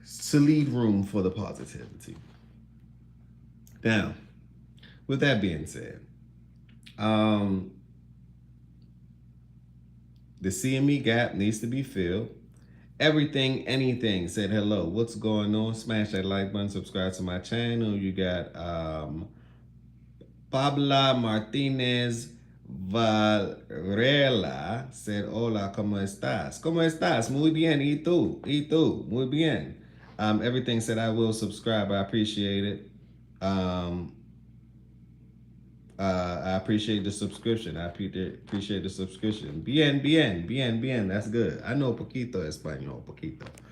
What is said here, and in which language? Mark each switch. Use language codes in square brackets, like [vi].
[en] To leave room for the positivity. Now, with that being said, the CME gap needs to be filled. Everything, anything said hello. What's going on? Smash that like button, subscribe to my channel. You got Pabla Martinez Varela said, [es] hola, ¿cómo estás? ¿Cómo estás? Muy bien. ¿Y tú? ¿Y tú? Muy bien. [en] Everything said I will subscribe. I appreciate it. I appreciate the subscription. I appreciate the subscription. [es] Bien, bien, bien, bien. [en] That's good. I know [es] poquito español, poquito.